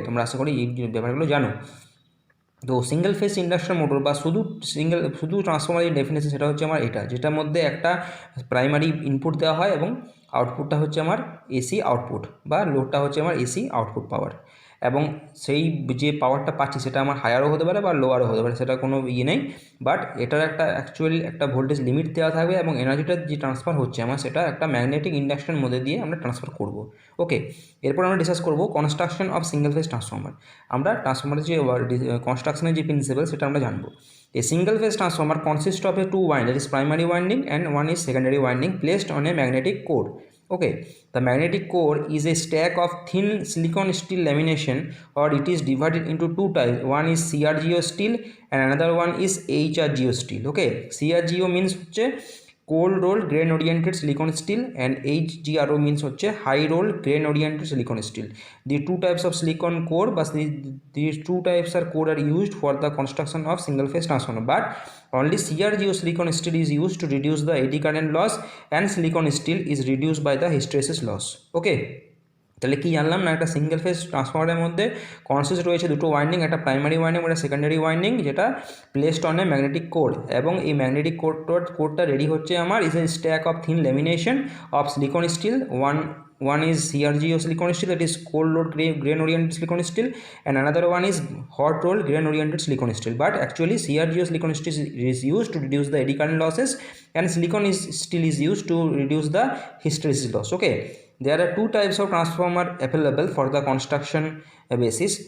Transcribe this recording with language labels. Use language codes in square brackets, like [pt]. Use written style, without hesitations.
[bn] তোমরা আশা করি এই ব্যাপারগুলো জানো। তো সিঙ্গেল ফেজ ইন্ডাকশন মোটর বা শুধু ট্রান্সফর্মারের ডেফিনেশন সেটা হচ্ছে আমার এটা, যেটার মধ্যে একটা প্রাইমারি ইনপুট দেওয়া হয় এবং আউটপুটটা হচ্ছে আমার এসি আউটপুট বা লোডটা হচ্ছে আমার এসি আউটপুট পাওয়ার, এবং সেই যে পাওয়ারটা পাচ্ছি সেটা আমার হায়ারও হতে পারে বা লোয়ারও হতে পারে, সেটা কোনো ইয়ে নেই। বাট এটার একটা অ্যাকচুয়ালি একটা ভোল্টেজ লিমিট দেওয়া থাকবে এবং এনার্জিটা যে ট্রান্সফার হচ্ছে আমার সেটা একটা ম্যাগনেটিক ইন্ডাকশনের মধ্যে দিয়ে আমরা ট্রান্সফার করব ওকে। এরপর আমরা ডিসকাস করবো construction of single phase transformer. আমরা ট্রান্সফর্মারের যে কনস্ট্রাকশনের যে প্রিন্সিপাল সেটা আমরা জানবো। [en] A single phase transformer consists of a two winding, that is primary winding and one is secondary winding placed on a magnetic core. Okay, the magnetic core is a stack of thin silicon steel lamination, or it is divided into two types. One is CRGO steel and another one is HRGO steel. Okay, CRGO means হচ্ছে cold rolled grain oriented silicon steel and HGRO means হচ্ছে high rolled grain oriented silicon steel. The two types of silicon core, but these two types are core are used for the construction of single phase transformer, but only CRGO silicon steel is used to reduce the eddy current loss and silicon steel is reduced by the hysteresis loss. [bn] Okay, তাহলে কি জানলাম না, একটা single phase ট্রান্সফর্মারের মধ্যে consist রয়েছে দুটো winding, একটা primary winding একটা সেকেন্ডারি ওয়াইন্ডিং, যেটা placed on a magnetic core, এবং এই ম্যাগনেটিক কোরটা রেডি হচ্ছে আমার is a stack of thin lamination of silicon still. [en] One is CRGO silicon steel, that is cold rolled grain oriented silicon steel, and another one is hot rolled grain oriented silicon steel. But actually CRGO silicon steel is used to reduce the eddy current losses and silicon steel is used to reduce the hysteresis loss. Okay, there are two types of transformer available for the construction basis.